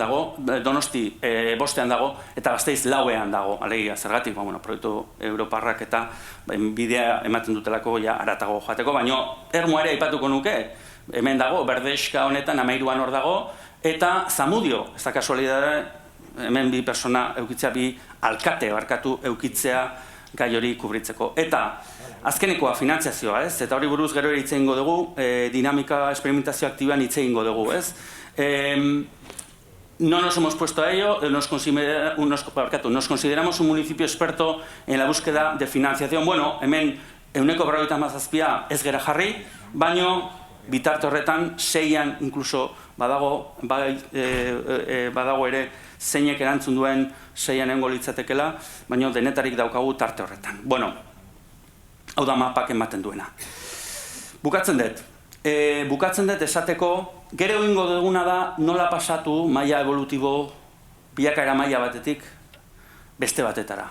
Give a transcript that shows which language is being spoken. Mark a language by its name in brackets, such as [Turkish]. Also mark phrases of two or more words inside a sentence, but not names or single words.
[Basque] dago, Donosti 5ean dago, eta Gasteiz 4ean dago, alegia, zergatik, proiektu europarrak eta bidea ematen dutelako haratago joateko, baina ermua ere aipatuko nuke, hemen dago, Berdeska honetan 13an hor dago, eta Zamudio, ez da kasualidade, hemen 2 persona eukitzea, 2 alkate eukitzea gai hori kubritzeko. Eta azkenekoa finantziazioa, ez? Eta hori buruz gero ere hitz egingo dugu, dinamika experimentazio aktiboan hitz egingo dugu, ez? [Spanish] No nos hemos puesto a ello, nos consideramos un municipio experto en la búsqueda de financiación. [Basque] Bueno, hemen 157 ez gera jarri, baino bitarte horretan 6ean inkluso badago ere zeinek erantzun duen 6ean egongo litzatekela, baina denetarik daukagu tarte horretan. Bueno, hau da mapak ematen duena. Bukatzen dut esateko, gero egingo duguna da nola pasatu maila evolutibo bilakaera maila batetik beste batetara.